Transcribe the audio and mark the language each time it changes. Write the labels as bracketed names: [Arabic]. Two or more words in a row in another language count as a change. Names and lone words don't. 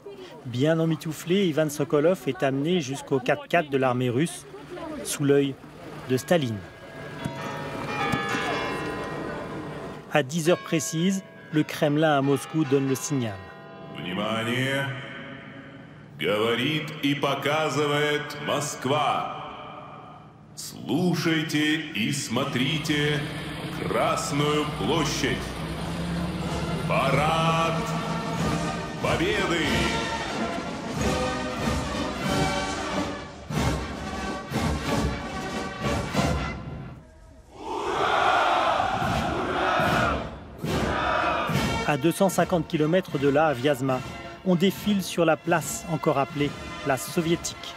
[French] Bien emmitouflé, Ivan Sokolov est amené jusqu'au 4x4 de l'armée russe, sous l'œil de Staline. À 10 heures précises, le Kremlin à Moscou donne le signal. [Russian] Внимание! Говорит и показывает Москва. Слушайте и смотрите Красную площадь. Парад Победы! [French] À 250 km de là, à Vyazma, on défile sur la place encore appelée place soviétique.